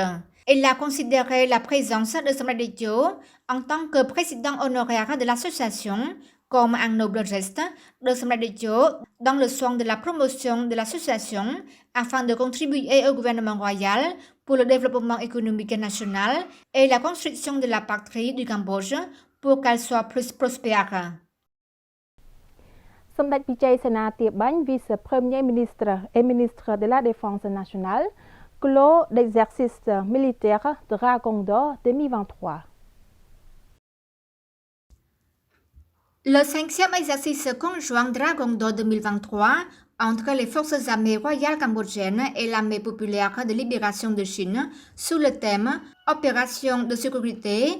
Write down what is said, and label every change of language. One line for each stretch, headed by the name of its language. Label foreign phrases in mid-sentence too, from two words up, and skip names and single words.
French: Il a considéré la présence de Samradityo en tant que président honoraire de l'association comme un noble geste de Samradityo dans le soin de la promotion de l'association afin de contribuer au gouvernement royal pour le développement économique national et la construction de la patrie du Cambodge pour qu'elle soit plus prospère. សម្ដេចពិជ័យសេនាទាបាញ់ vice-premier ministre et ministre de la Défense nationale clos l'exercice militaire Dragon d'Or 2023. Le 5e exercice conjoint Dragon d'Or 2023 entre les forces armées royales cambodgiennes et l'armée populaire de libération de Chine sous le thème Opération de sécurité